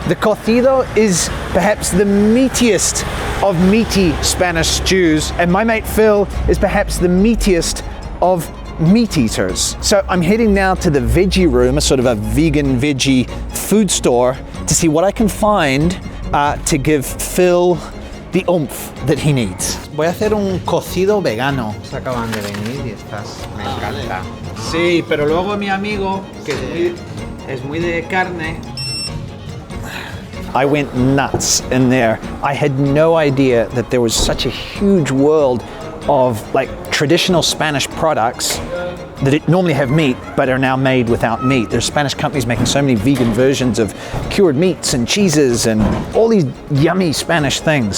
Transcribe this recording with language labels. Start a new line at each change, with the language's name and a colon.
English: The cocido is perhaps the meatiest of meaty Spanish stews, and my mate Phil is perhaps the meatiest of meat eaters. So I'm heading now to the veggie room, a sort of a vegan veggie food store, to see what I can find to give Phil the oomph that he needs.
Spanish: Voy a hacer un cocido vegano. Se acaban de venir y estás... Me encanta. Sí, pero luego mi amigo, que es muy de carne.
English: I went nuts in there. I had no idea that there was such a huge world of like traditional Spanish products that normally have meat but are now made without meat. There's Spanish companies making so many vegan versions of cured meats and cheeses and all these yummy Spanish things.